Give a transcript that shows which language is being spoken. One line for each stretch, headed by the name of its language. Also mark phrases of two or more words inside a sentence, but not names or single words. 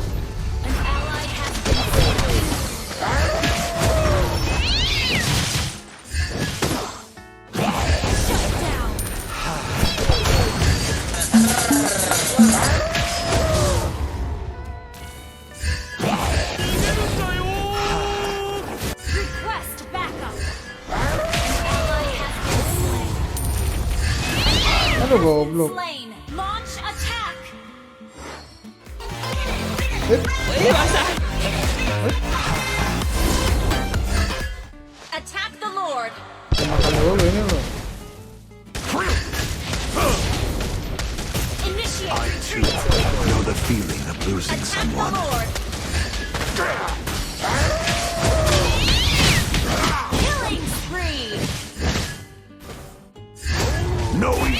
English: An ally has been slain. Shut down. Request backup. An ally has been slain.
Indonesian: Aduh, goblok.
English: Slain. Launch attack. Ay, asa? Attack the Lord.
Indonesian: Makan dulu ini loh.
English: Initiate I too retreat. know the feeling of losing Attack the someone. Lord. Killing spree. No evil